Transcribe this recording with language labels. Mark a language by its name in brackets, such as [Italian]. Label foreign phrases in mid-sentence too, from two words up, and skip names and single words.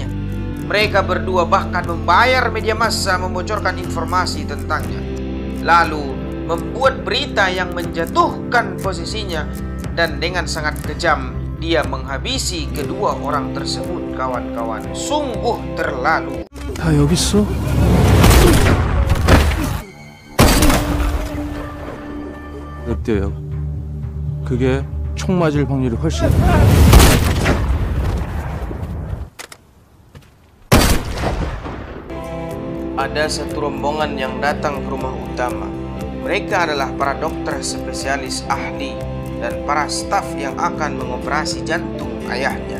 [Indonesian] Mereka berdua bahkan membayar media massa membocorkan informasi tentangnya, lalu membuat berita yang menjatuhkan posisinya, dan dengan sangat kejam dia menghabisi kedua orang tersebut, kawan-kawan. Sungguh terlalu. [Korean] 다 여기 있어? 어때요? 그게 총 맞을 확률이 훨씬. [Indonesian] Ada satu rombongan yang datang ke rumah utama. Mereka adalah para dokter spesialis ahli dan para staf yang akan mengoperasi jantung ayahnya.